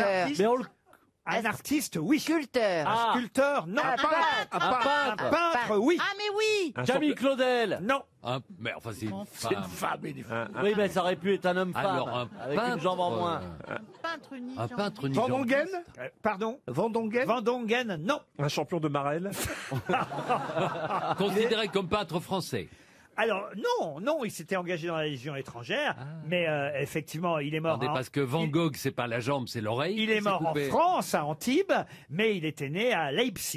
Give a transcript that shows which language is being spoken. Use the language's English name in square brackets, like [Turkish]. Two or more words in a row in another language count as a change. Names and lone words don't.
[French] Mais on le... Un artiste, oui. Sculpteur. Un sculpteur, non. Un peintre. Un peintre, oui. Ah mais oui. Camille Claudel. Non. Mais enfin, c'est une C'est une femme. femme, il est femme. Oui, mais ça aurait pu être un homme-femme. Alors, un avec peintre, une jambe en moins. Peintre unique. Un peintre Van unijambiste. Dongen? Pardon. Van Dongen? Van Dongen, non. Un champion de Marel. Considéré comme peintre français. Alors, non, il s'était engagé dans la Légion étrangère, mais effectivement, il est mort. Attendez, parce que Van Gogh, c'est pas la jambe, c'est l'oreille. Il est mort en France, à Antibes, mais il était né à Leipzig.